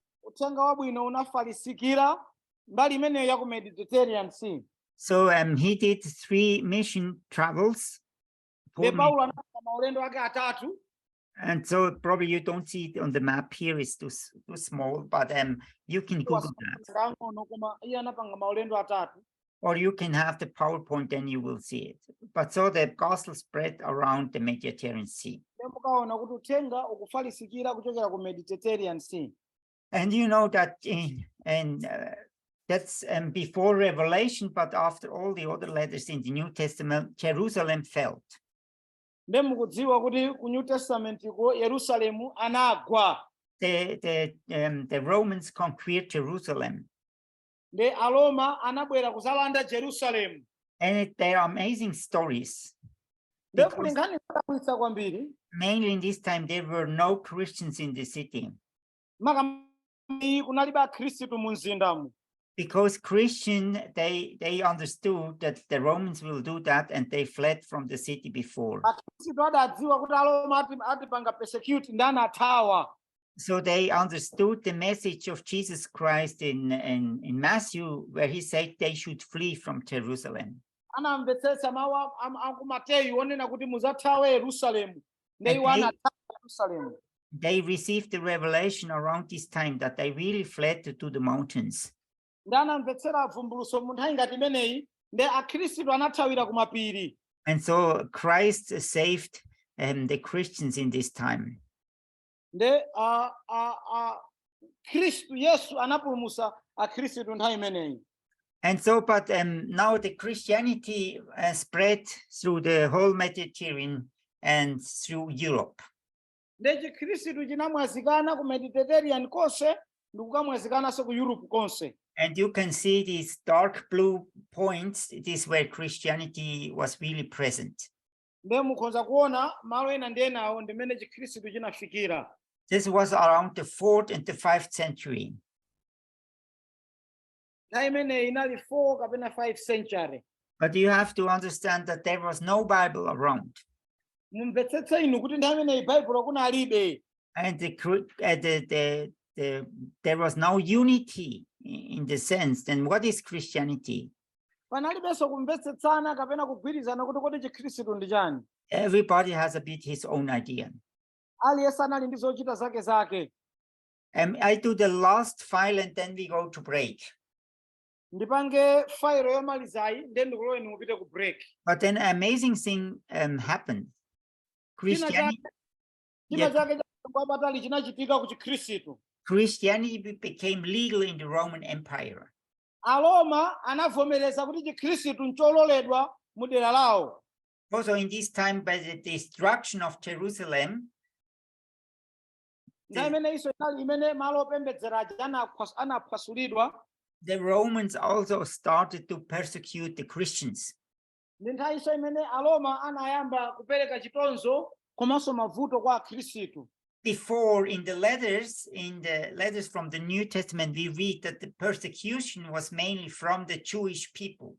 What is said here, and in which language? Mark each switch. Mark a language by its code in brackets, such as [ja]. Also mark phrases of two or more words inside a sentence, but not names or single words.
[en] So he did 3 mission travels. And so probably you don't see it on the map here, it's too small, but you can Google that, [ny] Ang'ono koma iye anapanga maulendo atatu. [en] or you can have the PowerPoint and you will see it. But so the gospel spread around the Mediterranean Sea. [ny] Mukaona kuti uthenga ukufalisikira kuchokera ku Mediterranean Sea. [en] And you know that that's before Revelation, but after all the other letters in the New Testament, Jerusalem fell. [ny] Nde mukudziwa kuti ku New Testament ko Yerusalemu anagwa. [en] The Romans conquered Jerusalem. [ny] Nde Aroma anabwera kuzalanda Jerusalem. [en] And there are amazing stories. [ny] Nde kuli nkhani zodabwitsa kwambiri. [en] Mainly in this time, there were no Christians in the city. [ny] Kunalibe akhristu mu mzindamu. [en] Because Christian, they understood that the Romans will do that, and they fled from the city before. [ny] Akhristu adadziwa kuti Aroma atipanga persecute ndi anathawa. [en] So they understood the message of Jesus Christ in Matthew, where he said they should flee from Jerusalem. [ny] Anamvetsetsa mawu aku Mateyu onena kuti muzathawa Yerusalemu. Nde iwo anathawa Yerusalemu. [en] They received the revelation around this time that they really fled to the mountains. [ny] Ndanamvetsera vumbuluso mu nthawi ngati imeneyi, nde akhristu anathawira ku mapiri. [en] And so Christ saved the Christians in this time. [ny] Nde Kristu Yesu anapulumutsa akhristu nthawi imeneyi. [en] And so, but now the Christianity spread through the whole Mediterranean and through Europe. [ny] Nde chikhristu chinamwazikana ku Mediterranean konse ndi kukamwazikananso ku Europe konse. [en] And you can see these dark blue points. It is where Christianity was really present. [ny] Nde mukhoza kuona malo ena ndi enawo ndimene chikhristu chinafikira. [en] This was around the 4th and the 5th century. [ny] Nthawi imeneyi inali 4 kapena [en] 5th century. But you have to understand that there was no Bible around. [ny] Mumvetsetse inu kuti nthawi imeneyi Bible kunalibe. [en] And there was no unity in the sense. Then what is Christianity? [ny] Panalibenso kumvetsetsana kapena kugwirizana kuti kodi chikhristu ndi chani. [en] Everybody has a bit his own idea. [ny] Aliyense anali ndi zochita zake. [en] I do the last file and then we go to break. [ny] Ndipange file yomalizayi then ndikuloweni mupite ku break. [en] But then an amazing thing happened. Christianity became legal in the Roman Empire. [ny] Aroma anavomereza kuti chikhristu nchololedwa mu dera lawo. [en] Also in this time, by the destruction of Jerusalem, the Romans also started to persecute the Christians. Before, in the letters from the New Testament, we read that the persecution was mainly from the Jewish people.